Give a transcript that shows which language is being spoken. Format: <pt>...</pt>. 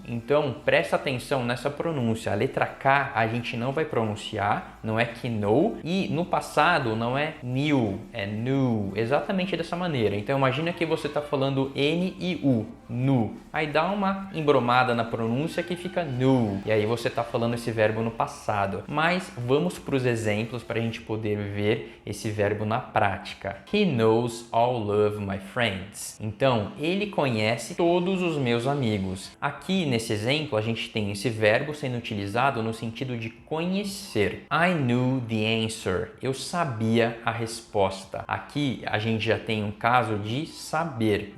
<pt>Então presta atenção nessa pronúncia. A letra K a gente não vai pronunciar, não é know, e no passado não é knew, é knew, exatamente dessa maneira. Então imagina que você está falando N e U, nu. Aí dá uma embromada na pronúncia que fica knew, e aí você está falando esse verbo no passado. Mas vamos para os exemplos para a gente poder ver esse verbo na prática.</pt> <en>He knows all of my friends.</en> <pt>Então, ele conhece todos os meus amigos. Aqui nesse exemplo a gente tem esse verbo sendo utilizado no sentido de conhecer.</pt> <en>I knew the answer.</en> <pt>Eu sabia a resposta. Aqui a gente já tem um caso de saber.</pt>